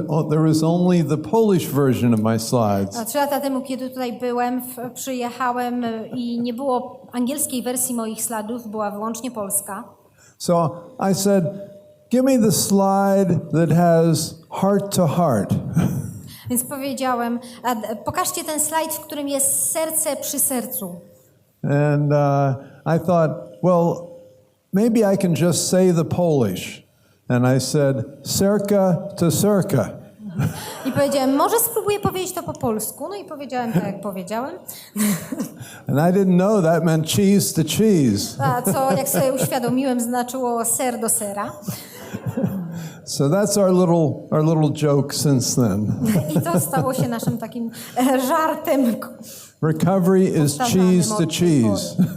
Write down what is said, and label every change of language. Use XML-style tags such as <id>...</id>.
<en>There was only the Polish version of my slides.</en> <pl>3 lata temu, kiedy tutaj byłem, przyjechałem i nie było angielskiej wersji moich slajdów, była wyłącznie polska.</pl> <en>So I said, give me the slide that has heart to heart.</en> <pl>Więc powiedziałem, pokażcie ten slajd, w którym jest serce przy sercu.</pl> <en>And I thought, well, maybe I can just say the Polish. And I said,</en> <pl>serca to serca. I powiedziałem, może spróbuję powiedzieć to po polsku. No i powiedziałem tak, jak powiedziałem.</pl> <en>And I didn't know that meant cheese to cheese.</en> <pl>A co, jak sobie uświadomiłem, znaczyło ser do sera.</pl> <en>So that's our little joke since then.</en> <pl>I to stało się naszym takim żartem.</pl> <en>Recovery is cheese to cheese.</en>